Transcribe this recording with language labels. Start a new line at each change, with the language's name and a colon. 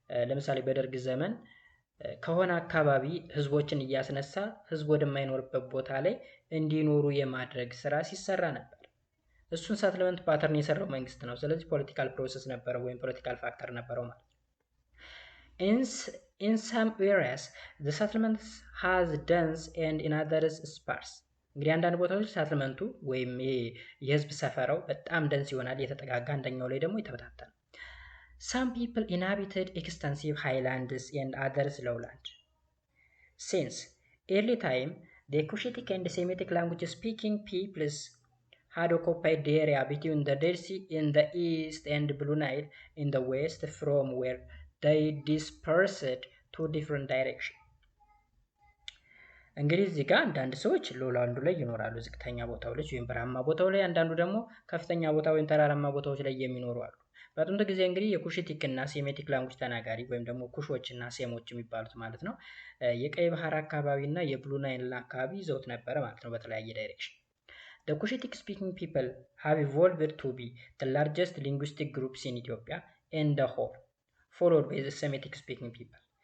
Amharic: ለምሳሌ በደርግ ዘመን ከሆነ አካባቢ ህዝቦችን እያስነሳ ህዝብ ወደማይኖርበት ቦታ ላይ እንዲኖሩ የማድረግ ስራ ሲሰራ ነበር። እሱን ሳትልመንት ፓተርን የሰራው መንግስት ነው። ስለዚህ ፖለቲካል ፕሮሰስ ነበረው ወይም ፖለቲካል ፋክተር ነበረው ማለት ነው።
English: In some areas the settlements has dense and in others sparse.
Amharic: እንግዲህ አንዳንድ ቦታዎች ሳትልመንቱ ወይም የህዝብ ሰፈራው በጣም ደንስ ይሆናል የተጠጋጋ፣ አንደኛው ላይ ደግሞ የተበታተነ።
English: Some people inhabited extensive highlands and others lowland. Since early time the Cushitic and Semitic language speaking peoples had occupied the area between the Dead Sea in the east and Blue Nile in the west, from where they dispersed to different directions.
Amharic: እንግዲህ እዚህ ጋር አንዳንድ ሰዎች ሎላንዱ ላይ ይኖራሉ፣ ዝቅተኛ ቦታው ላይ ወይም በረሃማ ቦታው ላይ፣ አንዳንዱ ደግሞ ከፍተኛ ቦታ ወይም ተራራማ ቦታዎች ላይ የሚኖሩ አሉ። በጥንት ጊዜ እንግዲህ የኩሽቲክ እና ሴሜቲክ ላንጉጅ ተናጋሪ ወይም ደግሞ ኩሾች እና ሴሞች የሚባሉት ማለት ነው የቀይ ባህር አካባቢ እና የብሉ ናይል አካባቢ ይዘውት ነበረ ማለት ነው በተለያየ ዳይሬክሽን።
English: The Cushitic speaking people have evolved to be the largest linguistic groups in Ethiopia and the whole, followed by the Semitic speaking people.